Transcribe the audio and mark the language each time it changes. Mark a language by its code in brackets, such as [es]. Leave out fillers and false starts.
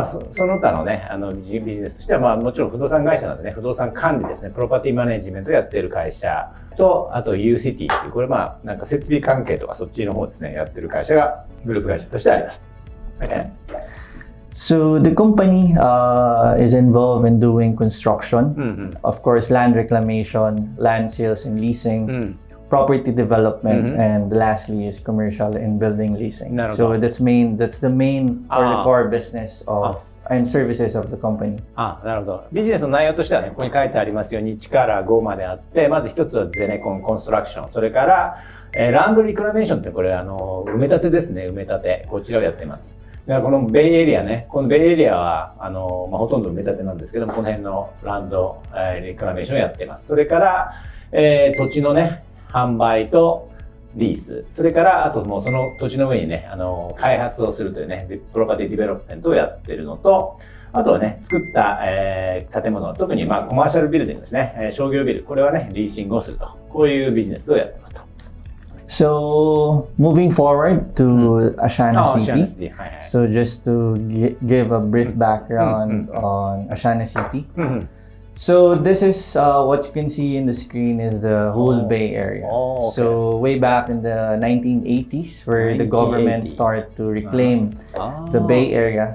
[ja] その他のね、ビジネスとしては、もちろん不動産会社なんでね、不動産管理ですね、プロパティマネジメントをやっている会社と、あと UCT っていう、これなんか設備関係とかそっちの方ですね、やってる会社がグループ会社としてあります。 [en] Okay. So the company is involved in doing construction, of course, land reclamation, land sales and leasing, property development, and lastly is commercial and building leasing. So that's the main or the core business of and services of the company. [ja] なるほど。ビジネスの内容としてはね、ここに書いてありますように1から5まであって、まず一つはゼネコン、コンストラクション、それから、ランドリクラメーションってこれ埋め立てですね、埋め立て。こちらをやっています。このベイエリアね、このベイエリアはほとんど埋め立てなんですけども、この辺のランド、リクラメーションをやっています。それから、土地のね、販売とリース、それからあともうその土地の上にね、開発をするというね、プロパティディベロップメントをやっているのと、あとはね、作った、建物、特にコマーシャルビルディングですね、商業ビル、これはね、リーシングをすると、こういうビジネスをやってますと。 [en] So moving forward to Asiana City. So just to give a brief background on Asiana City. So this is what you can see in the screen is the whole Bay Area. So way back in the 1980s, where the government started to reclaim the Bay Area.